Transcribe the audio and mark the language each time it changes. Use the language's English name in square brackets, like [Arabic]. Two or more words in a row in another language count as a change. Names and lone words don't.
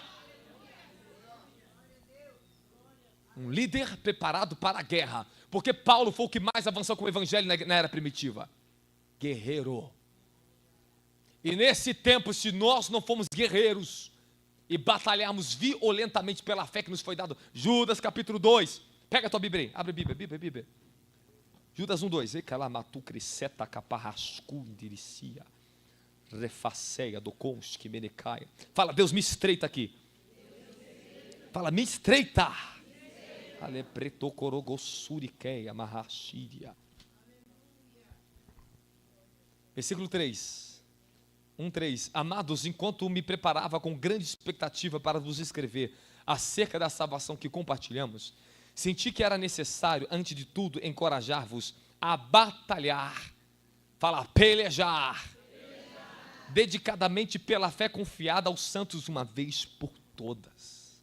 [Portuguese] Um líder preparado para a guerra, porque Paulo foi o que mais avançou com o evangelho na era primitiva. Guerreiro. E nesse tempo, se nós não formos guerreiros e batalharmos violentamente pela fé que nos foi dado, Judas capítulo 2, pega a tua Bíblia aí, abre a Bíblia. Judas 1, 2, Ecalamatu criseta caparrascu indiricia, refaceia do conste menecaia. Fala, Deus me estreita aqui. Fala, me estreita. Alepreto corogossuriqueia marrachíria. Versículo 3. 1:3. Amados, enquanto me preparava com grande expectativa para vos escrever acerca da salvação que compartilhamos, senti que era necessário, antes de tudo, encorajar-vos a batalhar, pelejar, dedicadamente pela fé confiada aos santos uma vez por todas.